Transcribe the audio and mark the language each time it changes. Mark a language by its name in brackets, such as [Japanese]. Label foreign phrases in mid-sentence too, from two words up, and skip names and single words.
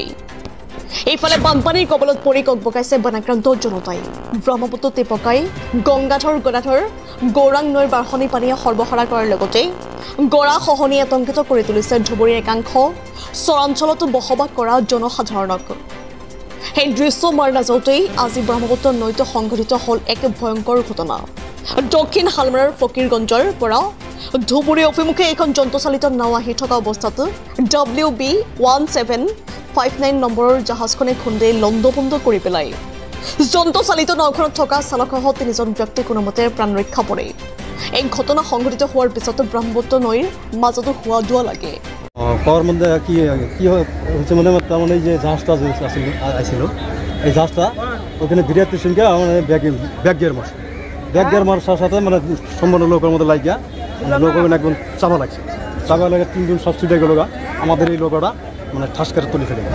[Assamese] এইফালে বানপানীৰ কবলত পৰি ককবকাইছে বনাক্ৰান্ত জনতাই ব্ৰহ্মপুত্ৰ টেপকাই গংগাধৰ গৌৰাং নৈৰ বাঢ়নী পানীয়ে সৰ্বহাৰা কৰাৰ লগতে গৰা খহনি আতংকিত কৰি তুলিছে ধুবুৰীৰ একাংশ চৰাঞ্চলতো বসবাস কৰা জনসাধাৰণক এই দৃশ্য মাৰ নাযাওঁতেই আজি ব্ৰহ্মপুত্ৰ নৈত সংঘটিত হ'ল এক ভয়ংকৰ ঘটনা দক্ষিণ হালমাৰাৰ ফকীৰগঞ্জৰ পৰা ধুবুৰী অভিমুখে এখন যন্ত্ৰচালিত নাও আহি থকা অৱস্থাত WB1759 নম্বৰৰ জাহাজখনে খুন্দাই লণ্ডভণ্ড কৰি পেলাই যন্ত্ৰচালিত নাওখনত থকা চালকসহ 3জন ব্যক্তি কোনোমতে প্ৰাণ ৰক্ষা পৰে এই ঘটনা সংঘটিত হোৱাৰ পিছত ব্ৰহ্মপুত্ৰ নৈৰ মাজতো হোৱা দোৱা লাগে [Bangla] পাওয়ার মধ্যে কি হচ্ছে মানে তার মানে যে জাহাজটা আসছিল এই জাহাজটা ওখানে বিরাট সঙ্গে মানে ব্যাক গিয়ার মারছে সাথে মানে সম্পূর্ণ লোকের মধ্যে লাগিয়া লোক ওখানে একদম চাপা লাগছে চাপা লাগে 3জন সব ছুটে গেল আমাদের এই লোকটা মানে ঠাস করে তুলে ফেলে